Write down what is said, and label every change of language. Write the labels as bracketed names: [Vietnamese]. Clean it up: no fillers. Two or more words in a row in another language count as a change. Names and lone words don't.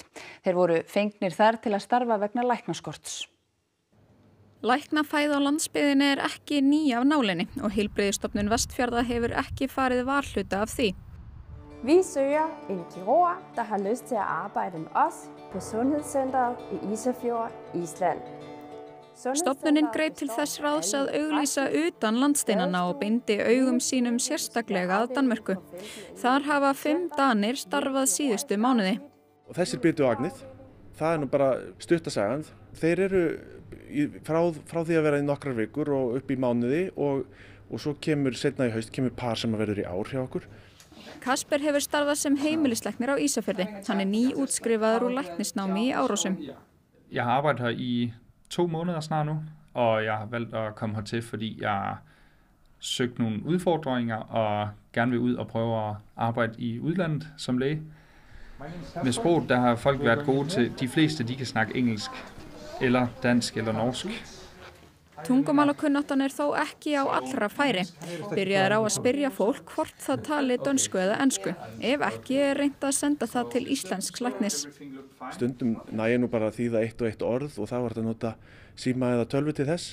[Icelandic] Þeir voru fengnir þar til að starfa vegna læknaskorts. Læknafæð á landsbyggðinni er ekki ný af nálinni og Heilbrigðisstofnun Vestfjarða hefur ekki farið varhluta af því. [Danish] Vi søger en kirurg, der har lyst til at arbejde med os på Sundhedscenteret i Ísafjörður, Ísland. [Icelandic] Stofnunin greip til þess ráðs að auglýsa utan landsteinana og beindi augum sínum sérstaklega að Danmörku. Þar hafa 5 Danir starfað síðustu mánuði. Og þessir bitu agnið, það er nú bara stuttasagan. Þeir eru frá því að vera í nokkrar vikur og upp í mánuði og svo kemur seinna í haust par sem verður í ár hjá okkur. Kasper hefur starfað sem heimilislæknir á Ísafirði. Hann er nýútskrifaður úr læknisnámi í Árósum. [Danish] Jeg har arbejdet her i 2 måneder snart nu, og jeg har valgt at komme hertil, fordi jeg har søgt nogle udfordringer og gerne vil ud og prøve at arbejde i udlandet som læge. Med sproget, der har folk været gode til, de fleste de kan snakke engelsk, eller dansk eller norsk. [Icelandic] Tungumálakunnáttan er þó ekki á allra færi. Byrjaður á að spyrja fólk hvort það tali dönsku eða ensku. Ef ekki er reynt að senda það til íslensks læknis. Stundum nægir nú bara að þýða eitt og eitt orð og þá var þetta að nota síma eða tölvu til þess.